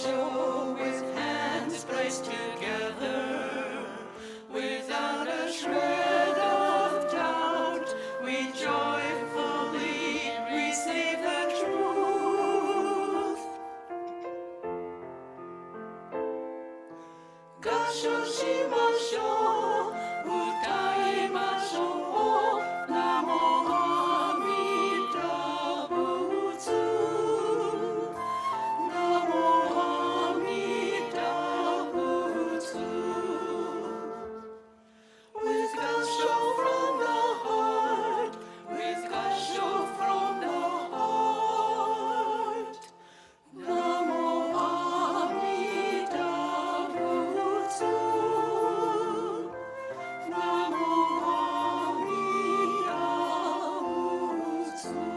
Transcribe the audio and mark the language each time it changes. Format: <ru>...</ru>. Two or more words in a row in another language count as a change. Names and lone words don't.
<en>go with hands placed together, without a shred of doubt, we joyfully receive the truth.</en> <ja>合掌しましょう, 歌いましょう、南無阿弥陀仏、南無阿弥陀仏.</ja> <en>With Gassho from the heart, with Gassho from the heart,</en> <ja>南無阿弥陀仏、南無阿弥陀仏.</ja>